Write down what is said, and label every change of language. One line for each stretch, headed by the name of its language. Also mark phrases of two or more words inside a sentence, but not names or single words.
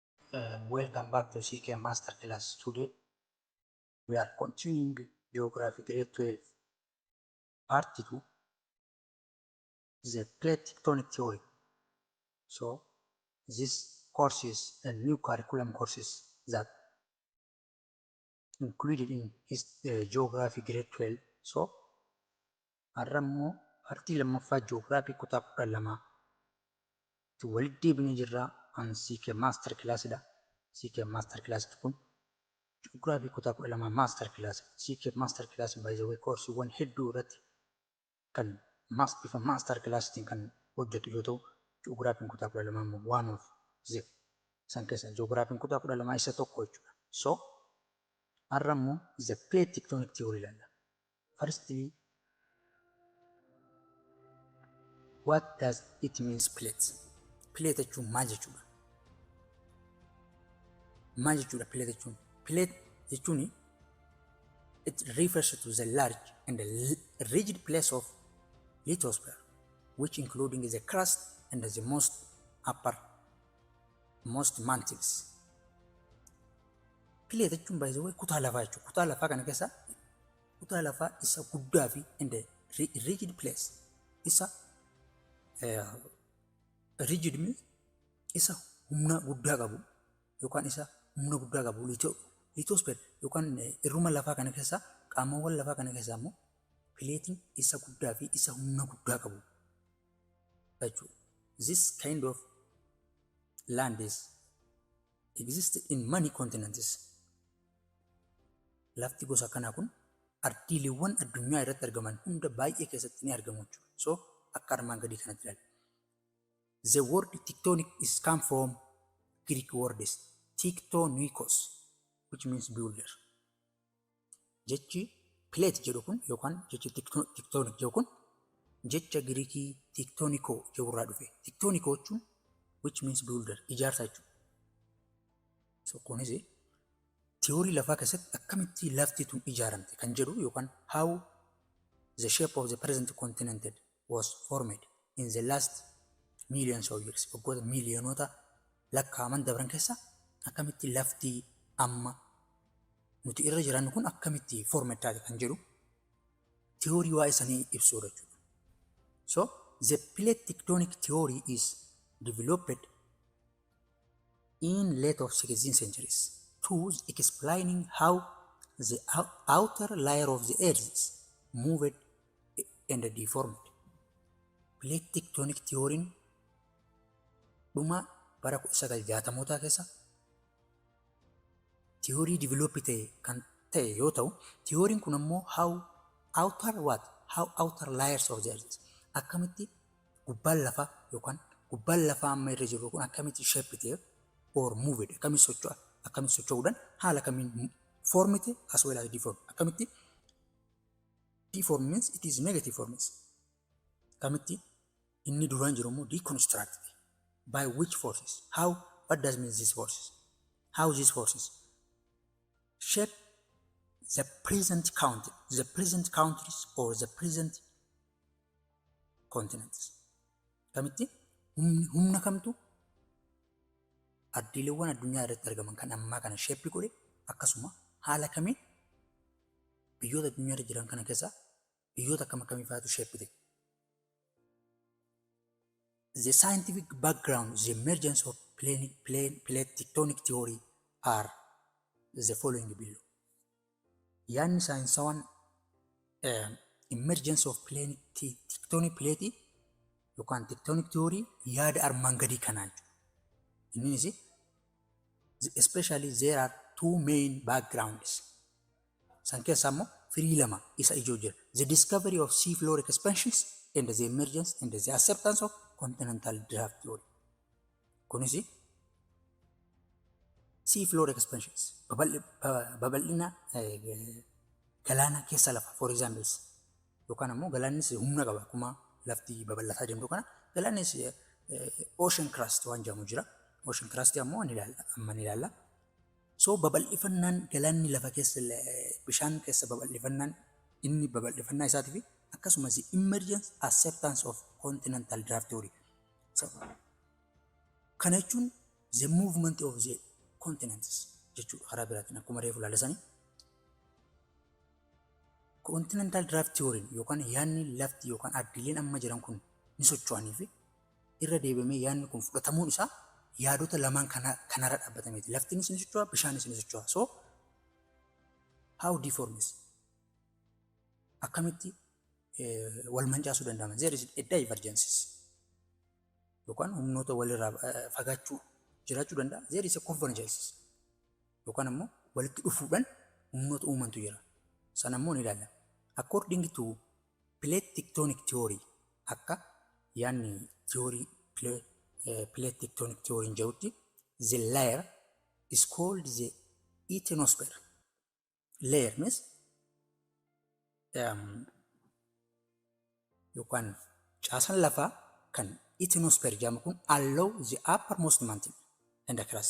English: Welcome back to Ckmasterclass. Today we are continuing Geography Grade 12, Part 2, the Plate Tectonic Theory. So this course is a new curriculum courses that included in Geography Grade 12.
Oromo: So Arrammo Partii lammaffaa Geography kutaa 12 itti walitti deebinee jirra an Ckmasterclass dha. Ckmasterclass kun Geography kutaa 12 Masterclass. Ckmasterclass
English: by the way
Oromo: courseewwan hedduu irratti kan bifa Masterclasstiin kan hojjetu yoo ta'u, Geography kutaa 12 immoo
English: one of the
Oromo: san keessa Geography kutaa 12 isa tokko jechuudha. So har'a immoo
English: the Plate Tectonic Theory
Oromo: ilaalla.
English: Firstly, what does it means plate?
Oromo: Plate jechuun maal jechuudha? Maal jechuudha plate jechuun? Plate jechuun
English: it refers to the large and the rigid place of lithosphere, which including the crust and the most mantles.
Oromo: Plate jechuun
English: by the way
Oromo: kutaa lafaa jechuudha. Kutaa lafaa kana keessa kutaa lafaa isa guddaa fi
English: and rigid place
Oromo: isa
English: rigid means
Oromo: isa humna guddaa qabu yookaan isa humna guddaa qabu lithosphere yookaan irruma lafaa kana keessa qaamawwan lafaa kana keessa immoo plating isa guddaa fi isa humna guddaa qabu jechuudha.
English: This kind of land exists in many continents.
Oromo: Lafti gosa kanaa kun ardiileewwan addunyaa irratti argaman hunda baay'ee keessatti ni argamu jechuudha. So akka armaan gadii kanatti ilaalla.
English: The word tectonic is come from Greek words tectonikos, which means builder.
Oromo: Jechi plate jedhu kun yookaan jechi tectonic jedhu kun jecha Greekii tectoniko jedhurraa dhufe. Tectoniko jechuun
English: which means builder,
Oromo: ijaarsa jechuudha.
English: So
Oromo: kunis theory lafaa keessatti akkamitti lafti tun ijaaramte kan jedhu yookaan
English: how the shape of the present continent was formed in the last millions of years.
Oromo: Waggoota miiliyoonota lakkaa'aman dabran keessa akkamitti lafti amma nuti irra jiraannu kun akkamitti formed taate kan jedhu theory waa isanii ibsuudha jechuudha.
English: So the plate tectonic theory is developed in late of 16th centuries tools explaining how the outer layer of the earth moved and deformed.
Oromo: Plate tectonic theory dhuma bara 1960 keessa
English: theory developed
Oromo: kan ta'e yoo ta'u, theory kun ammoo
English: how outer layers of the earth
Oromo: akkamitti gubbaan lafaa yookaan gubbaan lafaa amma irra jiru kun akkamitti
English: shaped or moved
Oromo: akkamitti socho'uudhaan haala kamiin formite
English: as well as deform. Akkamitti deform means it is negative forms.
Oromo: Akkamitti inni duraan jiru immoo
English: deconstructed by which forces? What does mean these forces? How these forces shape the present countries or the present continents.
Oromo: Akkamitti humna kamtu ardiileewwan addunyaa irratti argaman kan ammaa kana shape godhe akkasuma haala kamiin biyyoota addunyaa irra jiran kana keessa biyyoota akkam akkamii faatu shape ta'e.
English: The scientific background, the emergence of plate tectonic theory are the following below.
Oromo: Yaanni saayinsawaan
English: emergence of tectonic plate
Oromo: yookaan
English: tectonic theory
Oromo: yaada armaan gadii kanaa jechuudha.
English: Innis especially there are two main backgrounds.
Oromo: San keessaa immoo firii lama isa ijoo jira.
English: The discovery of seafloor expansions and the emergence and the acceptance of continental draft theory.
Oromo: Kunis
English: seafloor expansions
Oromo: babal'ina galaana keessa lafa
English: for example
Oromo: yookaan ammoo galaannis humna qaba akkuma lafti babal'ataa deemtu kana galaannis
English: ocean crust
Oromo: waan jedhamu jira. Ocean crust ammoo amma ni ilaalla. So babal'ifannaan galaanni lafa keessa bishaan keessa babal'ifannaan inni babal'ifannaa isaatii fi akkasumas
English: emergence acceptance of continental draft theory.
Oromo: So kana jechuun
English: the movement of the continents
Oromo: jechuudha karaa biraatiin akkuma reefu ilaalsanii.
English: Continental draft theory
Oromo: yookaan yaadni lafti yookaan ardiileen amma jiran kun ni socho'anii fi irra deebamee yaadni kun fudhatamuun isaa yaadota lamaan kanarra dhaabbatameeti. Laftinis ni socho'a, bishaanis ni socho'a. So
English: how deforms
Oromo: akkamitti wal mancaasuu danda'ama?
English: There is a divergences
Oromo: yookaan humnoota walirraa fagaachuu jiraachuu danda'a.
English: There is a convergences
Oromo: yookaan ammoo walitti dhufuudhaan humnoota uumantu jira. Sana ammoo ni ilaalla.
English: According to plate tectonic theory,
Oromo: akka yaadni
English: theory plate tectonic theory
Oromo: jedhutti,
English: the layer is called the asthenosphere. Layer means
Oromo: yookaan caasaan lafaa kan asthenosphere jedhamu kun
English: allow the uppermost mantle and the crust.